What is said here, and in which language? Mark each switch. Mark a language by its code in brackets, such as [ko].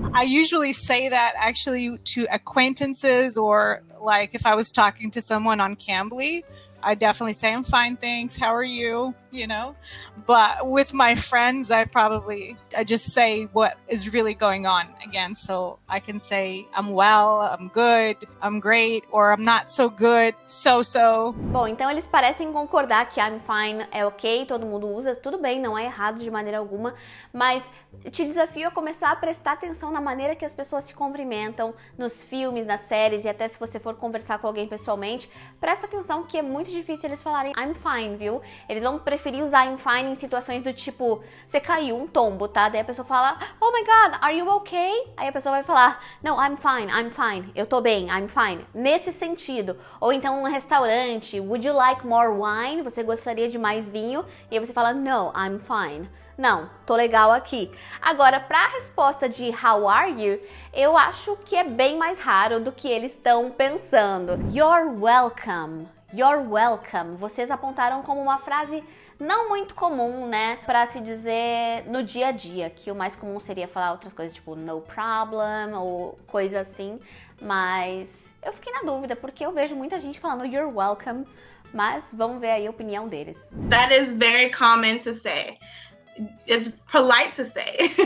[en] I usually say that actually to acquaintances or like if I was talking to someone on Cambly, I definitely say I'm fine, thanks, how are you, But with my friends, I just say what is really going on again. So I can say I'm well, I'm good, I'm great, or I'm not so good, so. [pt] Bom, então eles parecem concordar que [en] I'm fine [pt] é ok, todo mundo usa, tudo bem, não é errado de maneira alguma, mas te desafio a começar a prestar atenção na maneira que as pessoas se cumprimentam nos filmes, nas séries e até se você for conversar com alguém pessoalmente, presta atenção que é muito muito difícil eles falarem [en] I'm fine, [pt] viu? Eles vão preferir usar I'm fine em situações do tipo, você caiu, um tombo, tá? Daí a pessoa fala, [en] oh my god, are you okay? [pt] Aí a pessoa vai falar, [en] no, I'm fine, [pt] eu tô bem, [en] I'm fine. [pt] Nesse sentido. Ou então num restaurante, [en] would you like more wine? [pt] Você gostaria de mais vinho? E aí você fala, [en] no, I'm fine. [pt] Não, tô legal aqui. Agora, pra resposta de [en] how are you, [pt] eu acho que é bem mais raro do que eles estão pensando. [en] You're welcome. You're welcome. [pt] Vocês apontaram como uma frase não muito comum, né? Pra se dizer no dia a dia, que o mais comum seria falar outras coisas, tipo [en] no problem [pt] ou coisa assim. Mas eu fiquei na dúvida, porque eu vejo muita gente falando [en] you're welcome, [pt] mas vamos ver aí a opinião deles. [en] That is very common to say. It's polite to say.